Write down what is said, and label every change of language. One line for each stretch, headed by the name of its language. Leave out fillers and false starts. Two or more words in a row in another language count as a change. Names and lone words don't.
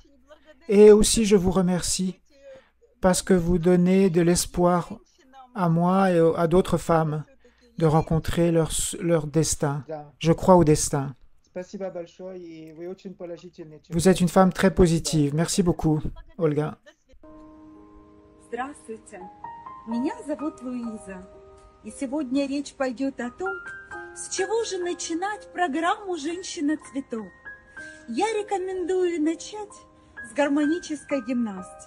French: Et aussi, je vous remercie parce que vous donnez de l'espoir à moi et à d'autres femmes de rencontrer leur destin. Je crois au destin. Vous êtes une femme très positive. Merci beaucoup, Olga.
Russian: Здравствуйте, меня зовут Луиза, и сегодня речь пойдет о том, с чего же начинать программу «Женщина-цветок». Я рекомендую начать с гармонической гимнастики.